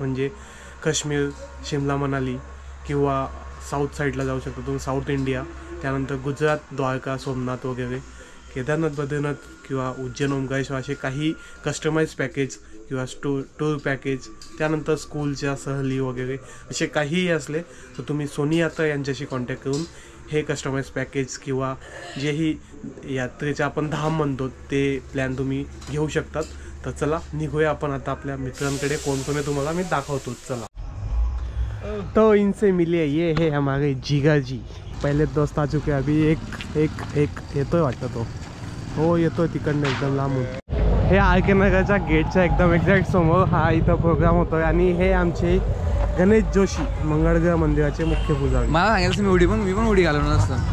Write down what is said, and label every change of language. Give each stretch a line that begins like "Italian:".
Marathi: म्हणजे काश्मीर, शिमला, मनाली किंवा साऊथ साईडला जाऊ शकतो तुम्ही, साऊथ इंडिया, त्यानंतर गुजरात, द्वारका, सोमनाथ वगैरे, केदारनाथ, बद्रीनाथ किंवा उज्जैन, ओंकारेश्वर असे काही कस्टमाइज पॅकेज किंवा टूर पॅकेज, त्यानंतर स्कूलच्या सहली वगैरे असे काहीही असले तर तुम्ही सोनी यात्रा यांच्याशी कॉन्टॅक्ट करून हे कस्टमाइज पॅकेज किंवा जेही यात्रेचे आपण धाम म्हणतो ते प्लॅन तुम्ही घेऊ शकतात. तर चला निघूया आपण आता आपल्या मित्रांकडे. कोण कोण तुम्हाला मी दाखवतो. चला.
Hindi: तो इनसे मिले, ये है हमारे जिगर जी. पहले दोस्त आ चुके,
Marathi: अभी एक येतोय वाटतं तो. हो, येतोय तिकडनं एकदम लांबून. हे आर के नगरच्या गेटच्या एकदम एक्झॅक्ट समोर हा इथं प्रोग्राम होतोय. आणि हे आमचे गणेश जोशी, मंगळग्रह मंदिराचे मुख्य पुजारी. मला सांगायचं मी पण उडी घालून असतं.